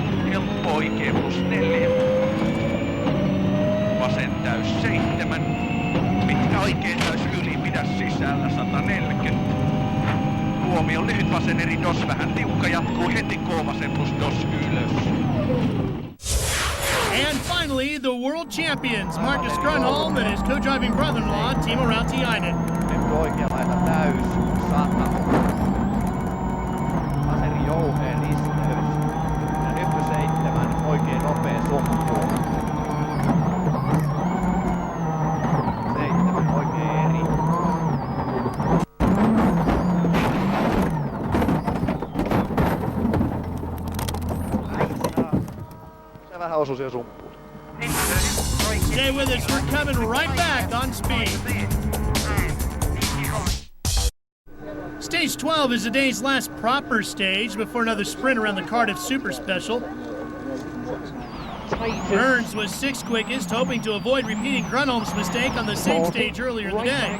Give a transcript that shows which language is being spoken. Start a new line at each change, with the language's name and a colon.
Finnish: Helppo oikein plus 4. Vasen täys 7. Pitkä oikein täys yli, pidä sisällä 140. Huomio lyhyt vasen eri dos, vähän tiukka jatkuu heti K vasen plus dos ylös.
English: And finally, the world champions, Marcus Grunholm and his co-driving brother-in-law, Timo Rautiainen.
Finnish: Nyt oikea laita täys 100. Vaseri jouheen risteys. Ja nyppy 7, oikein nopea sumppu. 7, oikein eri. Se vähän osui siihen sumppuun.
English: Stay with us, we're coming right back on Speed. Stage 12 is the day's last proper stage before another sprint around the Cardiff Super Special. Burns was 6th quickest, hoping to avoid repeating Grunholm's mistake on the same stage earlier in the day.